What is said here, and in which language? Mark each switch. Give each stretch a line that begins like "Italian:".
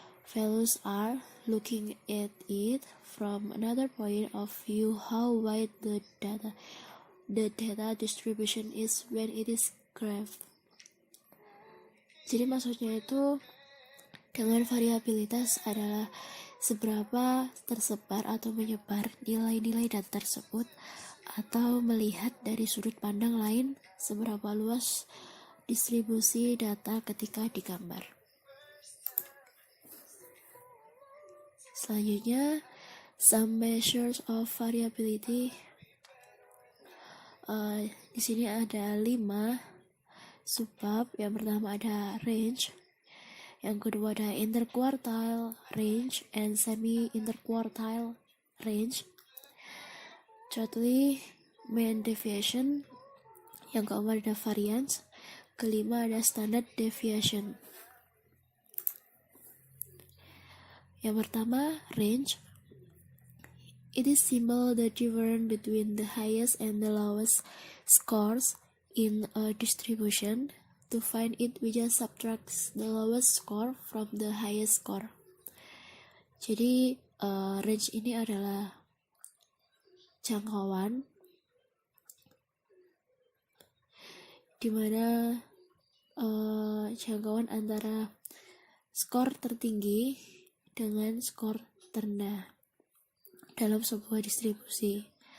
English: Values are looking at it from another point of view how wide the data distribution is when it is graphed.
Indonesian: Jadi maksudnya itu dengan variabilitas adalah seberapa tersebar atau menyebar nilai-nilai data tersebut, atau melihat dari sudut pandang lain seberapa luas distribusi data ketika digambar. Selanjutnya,
English: some measures of variability.
Indonesian: Di sini ada 5 subbab. Yang pertama ada range, yang kedua ada interquartile range and semi-interquartile range.
English: Thirdly, mean deviation.
Indonesian: Yang keempat ada variance. Kelima ada standard deviation. Yang pertama,
English: range. It is symbol the difference between the highest and the lowest scores in a distribution. To find it, we just subtract the lowest score from the highest score.
Indonesian: Jadi, range ini adalah jangkauan di mana jangkauan antara skor tertinggi dengan skor terendah dalam sebuah distribusi.